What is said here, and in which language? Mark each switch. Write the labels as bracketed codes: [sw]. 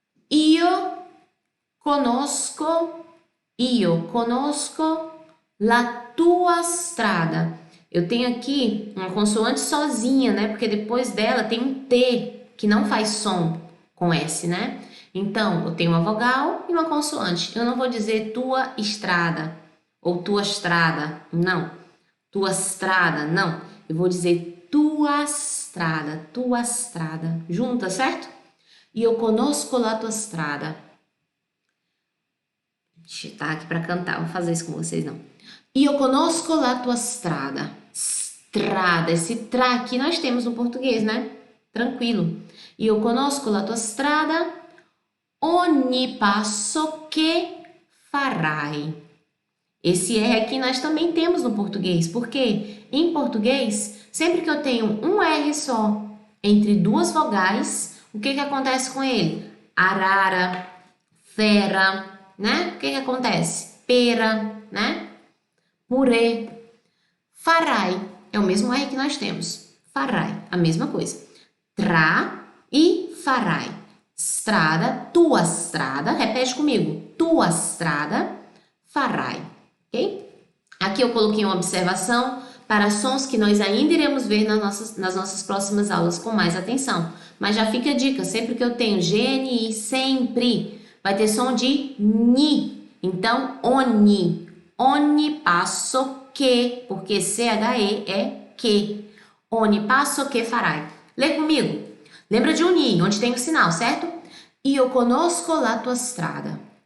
[it] Io conosco la tua strada. [pt] Eu tenho aqui uma consoante sozinha, né? Porque depois dela tem um T que não faz som com S, né? Então, eu tenho uma vogal e uma consoante. Eu não vou dizer tua estrada ou tua estrada, não. Tua estrada, não. Eu vou dizer tua estrada. Junta, certo? [it] Io conosco la tua strada. [pt] Deixa eu aqui para cantar, vou fazer isso com vocês não. [it] Io conosco la tua strada. [pt] Strada, esse tra aqui nós temos no português, né? Tranquilo. [it] Io conosco la tua strada, ogni passo che farai. [pt] Esse R aqui nós também temos no português, porque em português, sempre que eu tenho um R só entre 2 vogais, o que acontece com ele? Arara, fera, né? O que acontece? Pera, né? Purê. Farai. É o mesmo R que nós temos. Farai. A mesma coisa. Tra e farai. [it] Strada, tua strada. [pt] Repete comigo. [it] Tua strada, farai. Ok? [pt] Aqui eu coloquei uma observação para sons que nós ainda iremos ver nas nossas próximas aulas com mais atenção. Mas já fica a dica. Sempre que eu tenho GNI, sempre vai ter som de ni. Então, oni. [it] Ogni passo che, [pt] porque CHE é que. [it] Ogni passo che farai. [pt] Lê comigo. Lembra de unir, onde tem o sinal, certo? [it] Io conosco la tua strada.